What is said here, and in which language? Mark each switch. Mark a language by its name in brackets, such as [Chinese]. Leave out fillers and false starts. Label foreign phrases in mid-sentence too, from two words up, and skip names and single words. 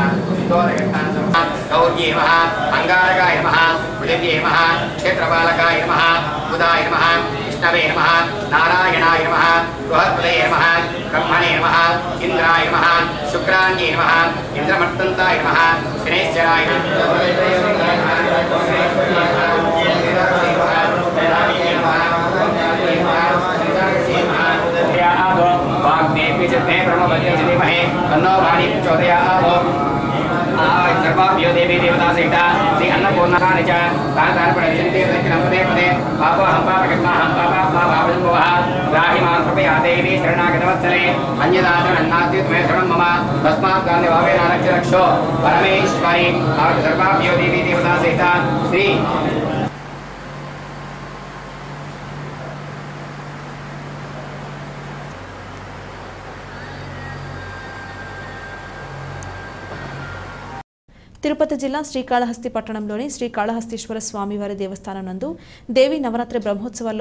[Sanskrit] గౌర్యే నమః అంగారకాయ నమః భుజంగే నమః క్షేత్రపాలకాయ నమః బుధాయ నమః విష్ణవే నమః నారాయణాయ నమః బృహత్పదే నమః బ్రహ్మణే నమః ఇంద్రాయ నమః శుక్రాంగే నమః ఇంద్రమర్తంతాయ నమః శనేశ్వరాయ వాగ్దేవి చిత్తే బ్రహ్మవతే ధీమహి తన్నో వాణి ప్రచోదయాత్. सर्वाभ्यो देवी देवता सहिता श्री अन्नपूर्णानि च तानि प्रणश्यन्ते पदे पदे पापोऽहं पापकृत्नाहं पापात्मा पापसम्भवः राहि मां कृपया देवी शरणागतवत्सले अन्यदा शरणन्नास्ति त्वमे शरणं मम तस्मात् काले भावेन रक्षो परमेश्वरी. सर्वाभ्यो देवी देवता सहिता श्री [Telugu] తిరుపతి జిల్లా శ్రీకాళహస్తి పట్టణంలోని శ్రీకాళహస్తీశ్వర స్వామివారి దేవస్థానం నందు దేవి నవరాత్రి బ్రహ్మోత్సవాల్లో